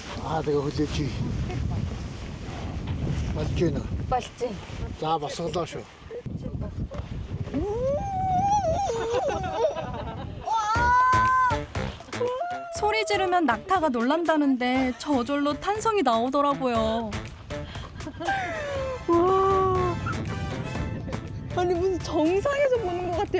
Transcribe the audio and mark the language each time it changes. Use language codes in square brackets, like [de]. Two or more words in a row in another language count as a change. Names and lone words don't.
[mn] тэгээ хүлээж. Болж гинэ. [ko] 맛있지? [mn] За босголоо шүү. [ko] 소리 지르면 낙타가 놀란다는데 저절로 탄성이 나오더라고요. 와. 아니 무슨 정상에서 보는 것 같아요.